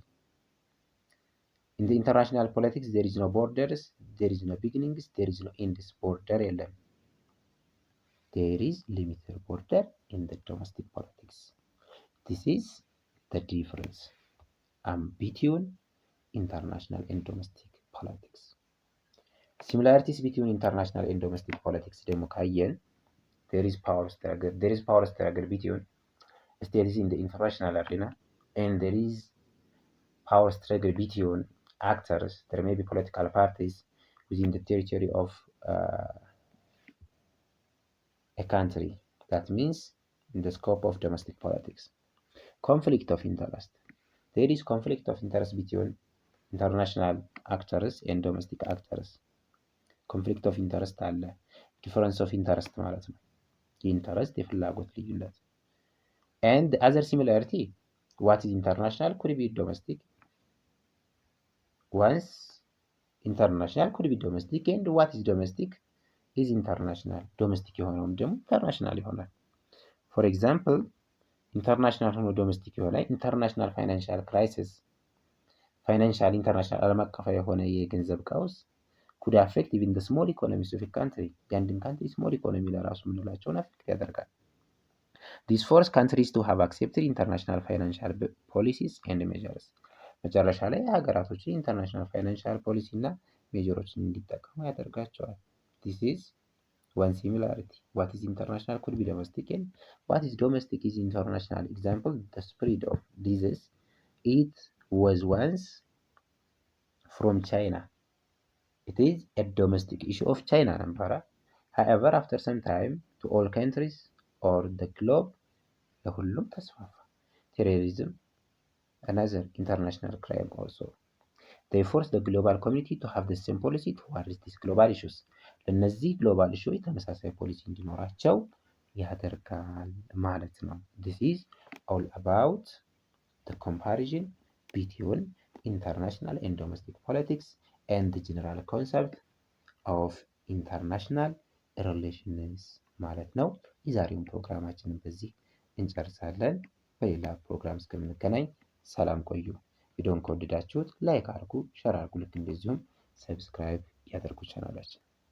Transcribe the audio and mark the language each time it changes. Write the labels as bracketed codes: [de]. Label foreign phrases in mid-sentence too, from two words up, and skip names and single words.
[en] In the international politics, there is no borders, there is no beginnings, there is no ends. border የለም። There is limited border in the domestic politics. This is the difference between international and domestic politics. similarities between international and domestic politics [am] ደግሞ ካየን [en] there is power struggle between states in the international arena, and there is power struggle between actors. There may be political parties within the territory of a country. That means in the scope of domestic politics. Conflict of interest. There is conflict of interest between international actors and domestic actors. conflict of interest አለ። difference of interest [am] ማለት ነው። የኢንተረስት የፍላጎት ልዩነት። [en] and other similarity what is international could be domestic once international could be domestic and what is domestic is international። [am] ዶሜስቲክ የሆነውም ደግሞ ኢንተርናሽናል ይሆናል። [en] for example international [am] ሆኖ ዶሜስቲክ የሆነ [en] international financial crisis, financial international [am] ዓለም አቀፋዊ የሆነ የገንዘብ ቀውስ [en] could affect even the small economies of a country. የአንድን country small economy [am] ለራሱ የምንላቸውን አፌክት ያደርጋል። [en] These force countries to have accepted international financial policies and measures. [am] መጨረሻ ላይ ሀገራቶችን [en] international financial policy [am] እና ሜጀሮችን እንዲጠቀሙ ያደርጋቸዋል። [en] This is one similarity. What is international could be domestic, and what is domestic is international. Example, the spread of disease. It was once from China. It is a domestic issue of China ነበረ። However, after some time to all countries or the globe [am] ለሁሉም ተስፋፋ። [en] Terrorism, another international crime also. They force the global community to have the same policy towards these global issues. [am] ለነዚህ ግሎባል ኢሹዎች ተመሳሳይ ፖሊሲ እንዲኖራቸው ያደርጋል ማለት ነው። [en] This is all about the comparison between international and domestic politics and the general concept of international relations [am] ማለት ነው። የዛሬውን ፕሮግራማችንን በዚህ እንጨርሳለን። በሌላ ፕሮግራም እስከምንገናኝ ሰላም ቆዩ። ቪዲዮን ከወደዳችሁት ላይክ አድርጉ፣ ሸር አድርጉ። ልክ እንደዚሁም ሰብስክራይብ ያደርጉ ቻናላችን